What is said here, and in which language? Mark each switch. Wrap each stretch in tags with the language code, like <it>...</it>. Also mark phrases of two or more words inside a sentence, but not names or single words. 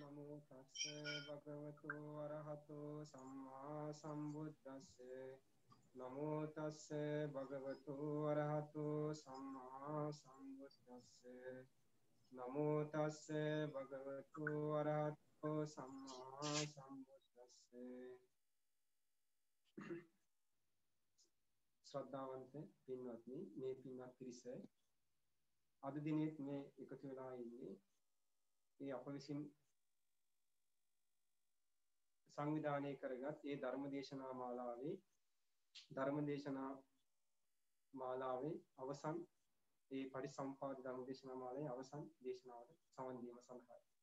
<pi>තස්ස භගවතු අරහතෝ සම්මා සම්බුද්දස්ස නමෝ තස්ස භගවතු අරහතෝ සම්මා සම්බුද්දස්ස නමෝ තස්ස භගවතු අරහතෝ සම්මා සම්බුද්දස්ස</pi> <si>ශ්‍රද්ධාවන්ත පින්වත්නි මේ පින්වත් පිරිස අද දිනෙත් මේ එකතු වෙලා ඉන්නේ මේ අප විසින් සංවිධානය කරගත් ඒ ධර්මදේශනා මාලාවේ අවසන් ඒ පරිසම්පාද ධර්මදේශනා මාලාවේ අවසන් දේශනාවට සමන් දීම සඳහායි.</si>